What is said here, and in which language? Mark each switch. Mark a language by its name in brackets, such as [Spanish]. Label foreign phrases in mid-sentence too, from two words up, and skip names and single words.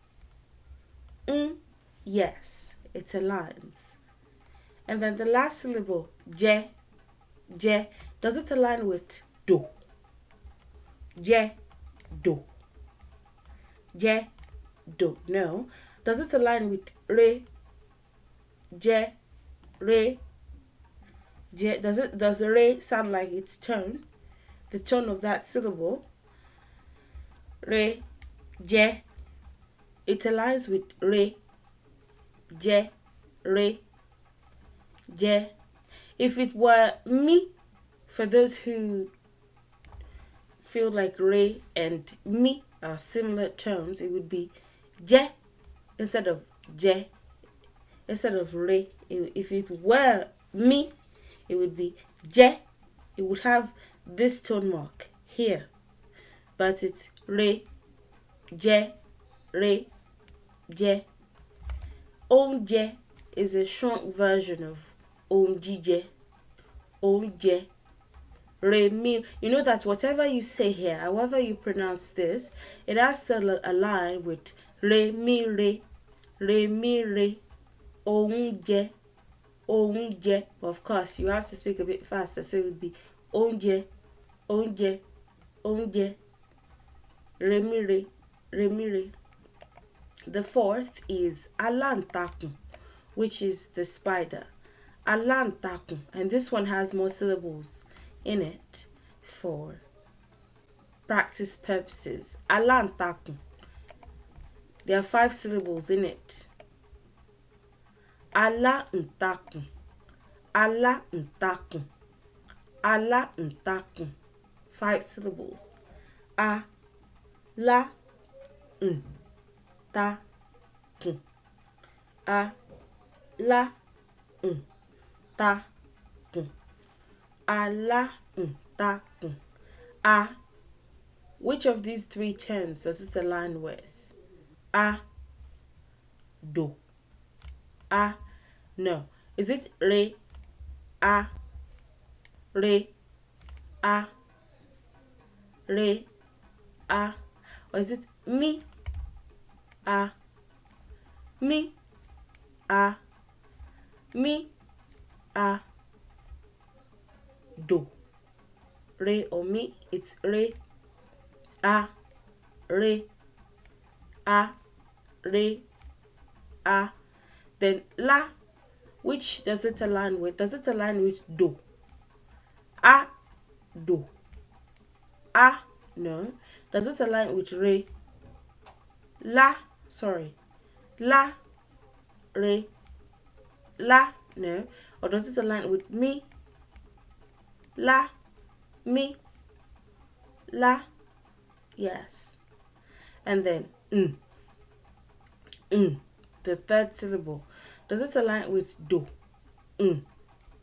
[English] Yes, it aligns. And then the last syllable, je, je, does it align with do? Je, do. Je, do. No. Does it align with re? Je, re. Je. Does re sound like its tone? The tone of that syllable? Re, je. It aligns with re, je, re, je. If it were me, for those who feel like re and me are similar tones, it would be je instead of je, instead of re. If it were me, it would be je. It would have this tone mark here, but it's re, je, re, je. Oúnjẹ is a shrunk version of oúnjíjẹ. Oúnjẹ. Re, mi. You know that whatever you say here, however you pronounce this, it has to align with re, mi, re. Re, mi, re. Oúnjẹ. Oúnjẹ. Of course, you have to speak a bit faster, so it would be oúnjẹ. Oúnjẹ. Oúnjẹ. Re, mi, re. Re, mi, re. The fourth is aláǹtakùn, which is the spider. Aláǹtakùn, and this one has more syllables in it for practice purposes. Aláǹtakùn. There are 5 syllables in it. Aláǹtakùn. Aláǹtakùn. Aláǹtakùn. 5 syllables. A, la, ta, kun. A, la, ta, kun. A, la, ta, kun. A. Which of these 3 terms does it align with? A, do. A, no. Is it re, a, re, a, re, a? Or is it me, a, me, a, me, a, do? Re or me, it's re, a, re, a, re, a. Then la, which does it align with? Does it align with do? A, do. A, no. Does it align with re? La, sorry. La, re, la, no. Or does it align with me? La, me, la, yes. And then the third syllable. Does it align with do? Do.